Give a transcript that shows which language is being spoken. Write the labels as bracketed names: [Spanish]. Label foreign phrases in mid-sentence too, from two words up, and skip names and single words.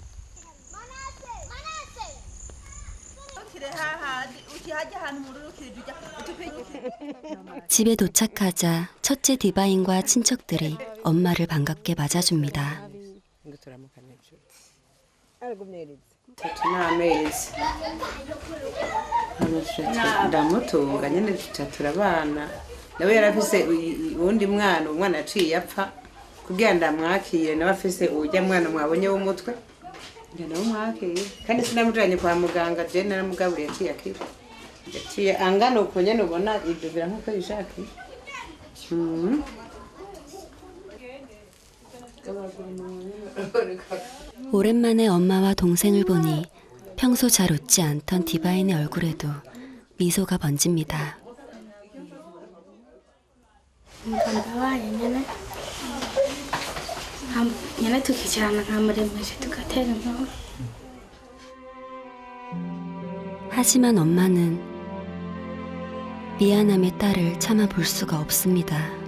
[Korean] 집에 도착하자 첫째 디바인과 친척들이 엄마를 반갑게 맞아줍니다. [Rundi] n'amezi ndamutunga nyine duca turabana nawe yarafise uwundi mwana umwana aciye apfa kugira ndamwakire nawe afise ujya mwana mwabonye w'umutwe njye nawe mwakire kandi sinamujanye kwa muganga je naramugaburiye aciye akira yaciye angana uko nyene ubona ibyo bira nkuko yishakiye [Korean] 오랜만에 엄마와 동생을 보니 평소 잘 웃지 않던 디바인의 얼굴에도 미소가 번집니다. 하지만 엄마는 미안함의 딸을 참아 볼 수가 없습니다.